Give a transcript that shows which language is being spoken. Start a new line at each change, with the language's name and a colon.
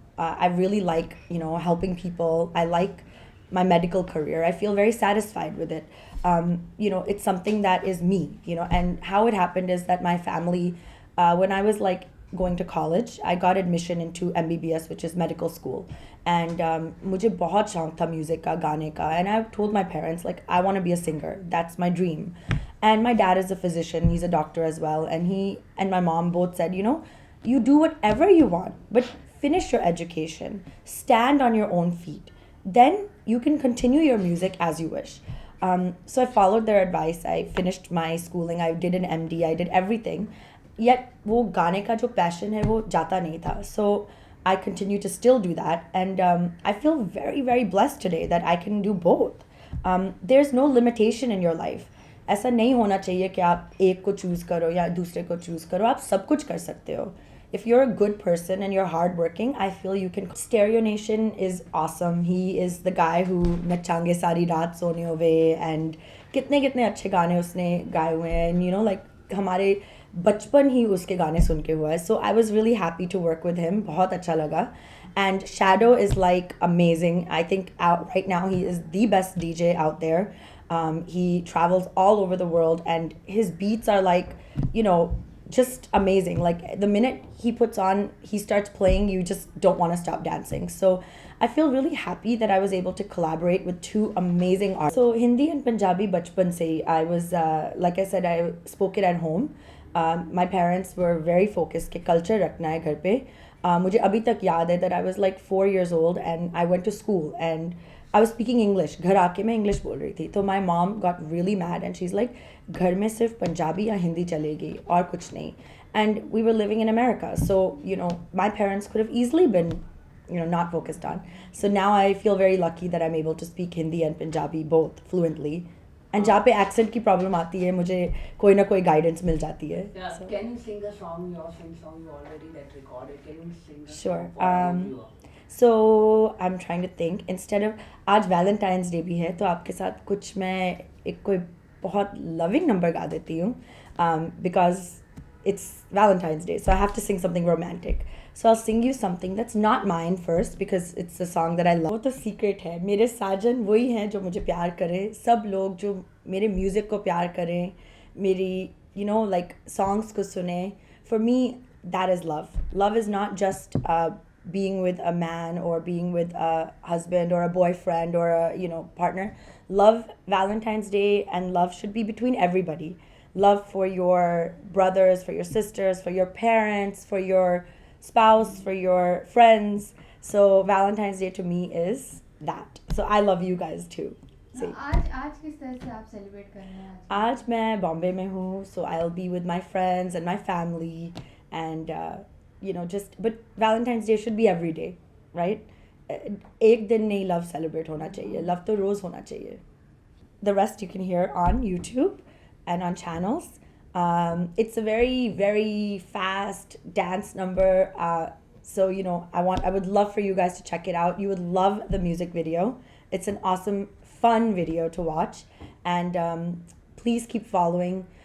English: I really like, helping people. I like my medical career. I feel very satisfied with it. It's something that is me, and how it happened is that my family, when I was like going to college, I got admission into MBBS, which is medical school.
Hindi: And मुझे बहुत शौक था music का, गाने का.
English: And I told my parents, like, I want to be a singer. That's my dream. And my dad is a physician. He's a doctor as well. And he and my mom both said, you do whatever you want, but finish your education. Stand on your own feet. Then you can continue your music as you wish. So I followed their advice. I finished my schooling. I did an MD. I did everything.
Hindi: Yet वो गाने का जो passion है वो जाता नहीं था.
English: So I continue to still do that. And I feel very, very blessed today that I can do both. There's no limitation in your life.
Hindi: ऐसा नहीं होना चाहिए कि आप एक को choose करो या दूसरे को choose करो. आप सब कुछ कर सकते हो.
English: If you're a good person and you're hardworking, I feel you can. Stereo Nation is awesome. He is the guy who Nachange Sari Raat Sone Hove and
Hindi: कितने कितने अच्छे गाने उसने गाए हुए हैं. And like हमारे बचपन ही उसके गाने सुन के हुआ है.
English: So I was really happy to work with him.
Hindi: बहुत अच्छा लगा.
English: And Shadow is like amazing. I think right now he is the best DJ out there. He travels all over the world and his beats are like, just amazing. Like the minute he starts playing, you just don't want to stop dancing. So I feel really happy that I was able to collaborate with two amazing artists. So Hindi and Punjabi
Hindi: bachpan se hi,
English: I was like I said, I spoke it at home. My parents were very focused
Hindi: कि culture रखना है घर पे. मुझे अभी तक याद है
English: that I was like 4 years old and I went to school and I was speaking English.
Hindi: घर आके मैं English बोल रही थी. तो
English: my mom got really mad and she's like,
Hindi: घर में सिर्फ पंजाबी या हिंदी चलेगी और कुछ नहीं.
English: And we were living in America, so my parents could have easily been not focused on. So now I feel very lucky that I'm able to speak Hindi and Punjabi both fluently.
Hindi: And जहाँ पे accent की problem आती है मुझे कोई ना कोई guidance मिल जाती है.
English: Yeah, So, can you sing a song, your song you already that recorded? Can you sing a Sure. song for our viewer? So I'm trying to think.
Hindi: Instead of आज Valentine's Day भी है तो आपके साथ कुछ मैं एक कोई बहुत loving number गा देती हूँ.
English: Because it's Valentine's Day, so I have to sing something romantic. So I'll sing you something that's not mine first because it's a song that I love.
Hindi: वो तो secret है. मेरे साजन वही हैं जो मुझे प्यार करें. सब लोग जो मेरे music को प्यार करें, मेरी like songs को सुने.
English: For me, that is love. Love is not just being with a man or being with a husband or a boyfriend or a partner. Love, Valentine's Day and love should be between everybody. Love for your brothers, for your sisters, for your parents, for your spouse, for your friends. So Valentine's Day to me is that. So I love you guys too. See.
Hindi: आज किस तरह से आप celebrate कर रहे हैं आज मैं बॉम्बे में हूँ,
English: so I'll be with my friends and my family and just but Valentine's Day should be every day, right?
Hindi: एक दिन नहीं love celebrate होना चाहिए, love तो रोज होना चाहिए.
English: The rest you can hear on YouTube and on channels. It's a very, very fast dance number. So I would love for you guys to check it out. You would love the music video. It's an awesome, fun video to watch. And please keep following.